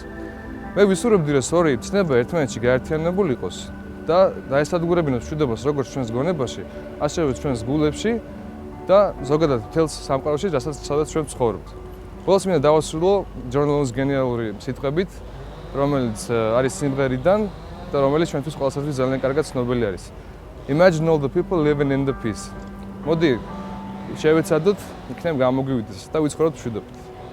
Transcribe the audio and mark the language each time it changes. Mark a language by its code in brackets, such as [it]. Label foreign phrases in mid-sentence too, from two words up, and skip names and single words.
[ka] მე ვისურვებდი, რომ ორი ცნება ერთმანეთში გაერთიანებული იყოს და დაესადგურებინოთ მშვიდობას როგორც ჩვენს გონებაში, ასევე ჩვენს გულებში და ზოგადად მთელს სამყაროში, სადაც ჩვენ ვცხოვრობთ. ბოლოს მინდა დავასრულო ჯონ ლენონის გენიალური სიტყვებით, რომელიც არის სიმღერიდან და რომელიც ჩვენთვის ყველასათვის ძალიან კარგად ცნობილი არის. [en] Imagine all the people living in the peace. [ka] მოდი შევეცადოთ, იქნებ გამოგვივიდეს და ვიცხოვროთ მშვიდობით.